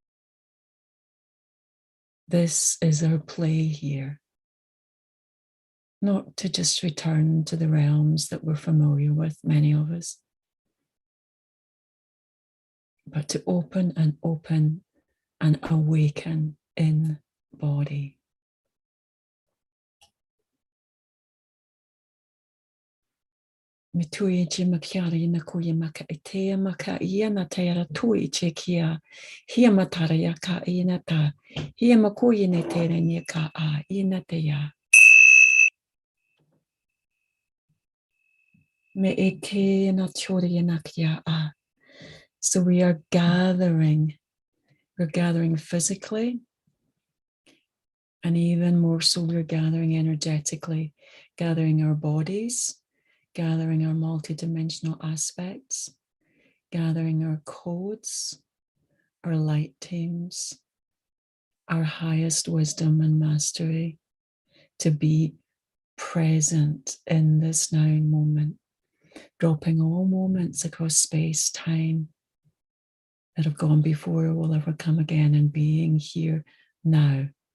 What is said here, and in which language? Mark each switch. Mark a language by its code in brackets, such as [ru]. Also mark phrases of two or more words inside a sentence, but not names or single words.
[en] This is our play here. Not to just return to the realms that we're familiar with, many of us, but to open and open and awaken in body. Me tui che makiari na kuya maka itea maka ia na teara tui che kia. Hia matara ya ka ina ta. Hia makuya ne tere ni ka a ina te ya. Me e te na chori na kia a. So we are gathering. We're gathering physically. And even more so, we're gathering energetically, gathering our bodies, gathering our multidimensional aspects, gathering our codes, our light teams, our highest wisdom and mastery to be present in this now moment, dropping all moments across space, time that have gone before or will ever come again, and being here now.